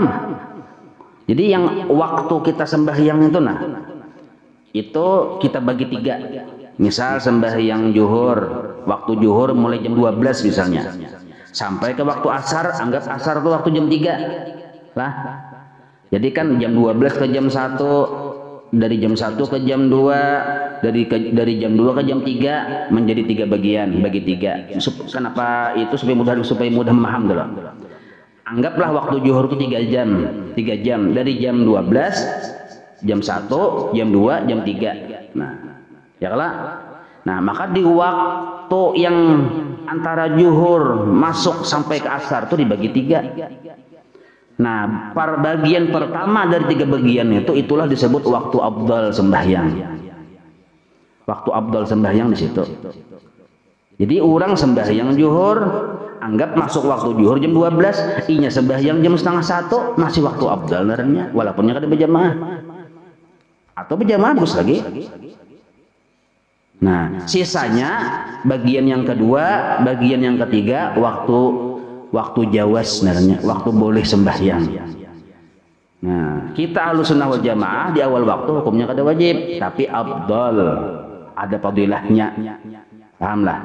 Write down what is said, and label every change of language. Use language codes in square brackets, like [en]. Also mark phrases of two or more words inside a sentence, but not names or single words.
[bjn] Jadi yang waktu kita sembahyang itu nah itu kita bagi 3. Misal sembahyang zuhur, waktu zuhur mulai jam 12 misalnya. Sampai ke waktu asar, anggap asar itu waktu jam 3 lah. Jadi kan jam 12 ke jam 1, dari jam 1 ke jam 2, dari jam 2 ke jam 3 menjadi 3 bagian, bagi 3. Kenapa itu supaya mudah memaham dulu. Anggaplah waktu zuhur itu 3 jam, dari jam 12, jam 1, jam 2, jam 3. Nah, ya kalau nah maka di waktu yang antara zuhur masuk sampai ke asar itu dibagi 3. Nah, bagian pertama dari 3 bagian itulah disebut waktu afdal sembahyang. Waktu afdal sembahyang di situ. Jadi orang sembahyang zuhur, anggap masuk waktu zuhur jam 12, inya sembahyang jam 12:30 masih waktu afdal naranya, walaupunnya kada berjamaah. Atau berjamaah bagus lagi. Nah, sisanya bagian yang kedua, bagian yang ketiga waktu jawaz sebenarnya, waktu boleh sembahyang. Nah, kita Ahlussunnah wal Jamaah di awal waktu hukumnya kada wajib, tapi afdal, ada fadilahnya. Pahamlah.